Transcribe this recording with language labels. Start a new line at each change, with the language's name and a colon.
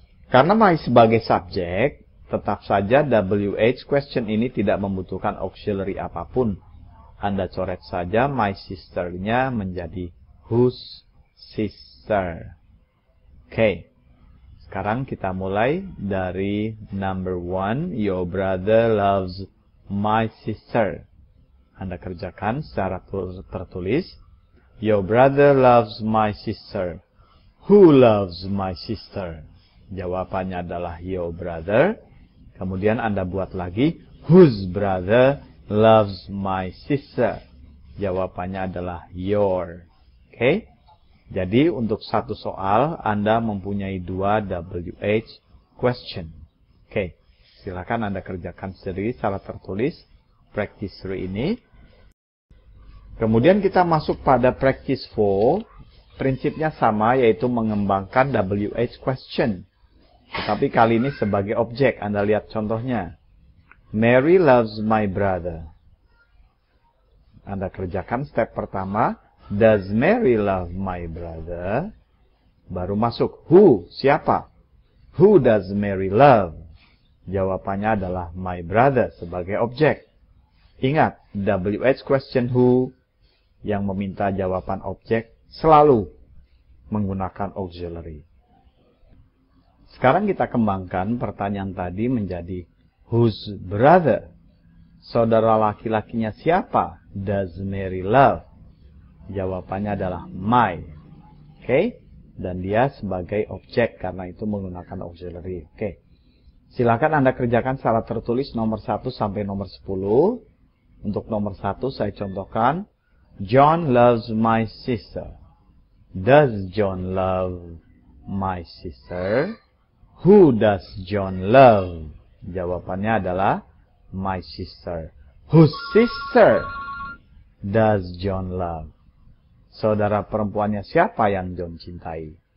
Indonesian: Karena my sebagai subjek, tetap saja WH question ini tidak membutuhkan auxiliary apapun. Anda coret saja my sister-nya menjadi whose sister. Oke. Sekarang kita mulai dari number 1.
English: Your brother loves my sister.
Indonesian: Anda kerjakan secara tertulis.
English: Your brother loves my sister. Who loves my sister?
Indonesian: Jawabannya adalah your brother. Kemudian Anda buat lagi.
English: Whose brother loves my sister?
Indonesian: Jawabannya adalah your. Oke. Jadi untuk satu soal Anda mempunyai 2 WH question. Oke. Silakan Anda kerjakan sendiri secara tertulis practice 3 ini. Kemudian kita masuk pada practice 4. Prinsipnya sama, yaitu mengembangkan WH question. Tetapi kali ini sebagai objek. Anda lihat contohnya. Mary loves my brother. Anda kerjakan step pertama.
English: Does Mary love my brother?
Indonesian: Baru masuk.
English: Who?
Indonesian: Siapa?
English: Who does Mary love?
Indonesian: Jawabannya adalah my brother sebagai objek. Ingat, WH question who yang meminta jawaban objek selalu menggunakan auxiliary. Sekarang kita kembangkan pertanyaan tadi menjadi whose brother? Saudara laki-lakinya siapa?
English: Does Mary love?
Indonesian: Jawabannya adalah my. Oke? Dan dia sebagai objek karena itu menggunakan auxiliary. Oke. Silakan Anda kerjakan secara tertulis nomor 1 sampai nomor 10. Untuk nomor 1 saya contohkan.
English: John loves my sister. Does John love my sister? Who does John love?
Indonesian: Jawabannya adalah
English: my sister. Whose sister does John love?
Indonesian: Saudara perempuannya siapa yang John cintai?